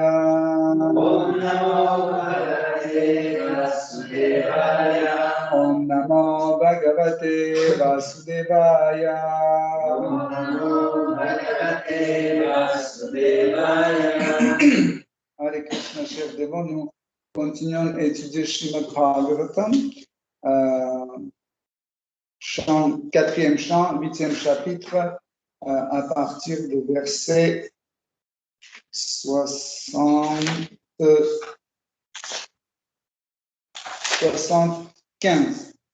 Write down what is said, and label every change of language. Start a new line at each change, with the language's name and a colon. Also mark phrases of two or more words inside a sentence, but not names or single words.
Sanskrit: Om Namo Bhagavate Vasudevaya. Om Namo Bhagavate Vasudevaya. Om Namo Bhagavate Vasudevaya. Hare Krishna,
French: chef devant, nous continuons à étudier Srimad Bhagavatam, quatrième chant, 8e chapitre, à partir du verset 75.